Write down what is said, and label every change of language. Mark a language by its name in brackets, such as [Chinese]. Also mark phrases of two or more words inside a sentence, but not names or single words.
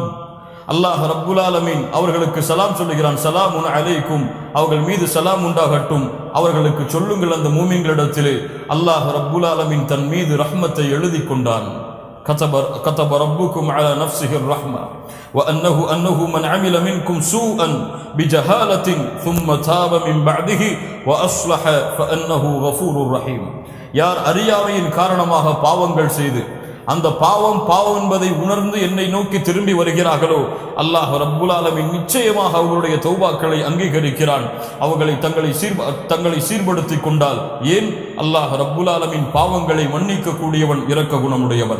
[Arabic] الله رب العالمين [Tamil] அவர்களுக்கு சலாம் சொல்லுகிறான், [Arabic] سلام عليكم, [Tamil] அவர்கள் மீது சலாம் உண்டாகட்டும். அவர்களுக்கு சொல்லுங்கள், அந்த மூமின்களிடத்திலே [Arabic] الله رب العالمين [Tamil] தன் மீது ரஹ்மத்தை எழுதி கொண்டான். [Arabic] كتب ربكم على نفسه الرحمة أنه من عمل منكم سوءا بجهالة ثم تاب من بعده وأصلح فأنه غفور رحيم. [Tamil] யார் அறியாமையின் காரணமாக பாவங்கள் செய்து அந்த பாவம் என்பதை உணர்ந்து என்னை நோக்கி திரும்பி வருகிறார்களோ, [Arabic] الله رب العالمين [Tamil] நிச்சயமாக அவர்களுடைய தௌபாக்களை அங்கீகரிக்கிறான். அவர்களை தங்களை சீர்படுத்திக் கொண்டால் ஏன், [Arabic] الله رب العالمين [Tamil] பாவங்களை மன்னிக்க கூடியவன், இரக்க குணமுடையவன்.